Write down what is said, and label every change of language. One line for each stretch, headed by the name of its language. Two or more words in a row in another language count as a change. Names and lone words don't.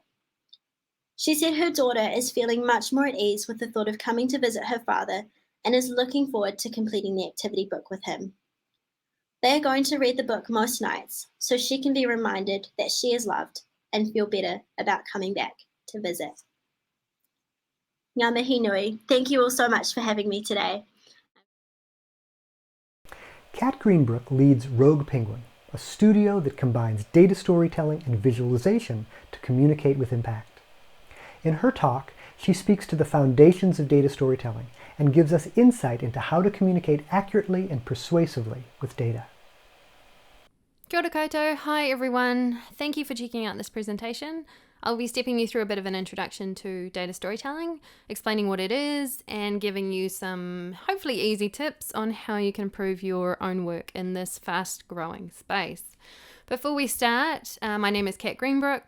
English: She said her daughter is feeling much more at ease with the thought of coming to visit her father and is looking forward to completing the activity book with him. They are going to read the book most nights so she can be reminded that she is loved and feel better about coming back to visit.
Māori: Ngā mihi nui.
English: Thank you all so much for having me today. Kat Greenbrook leads Rogue Penguin, a studio that combines data storytelling and visualization to communicate with impact. In her talk, she speaks to the foundations of data storytelling and gives us insight into how to communicate accurately and persuasively with data.
Māori: Kia ora koutou.
English: Hi everyone. Thank you for checking out this presentation. I'll be stepping you through a bit of an introduction to data storytelling, explaining what it is, and giving you some hopefully easy tips on how you can improve your own work in this fast-growing space. Before we start, my name is Kat Greenbrook.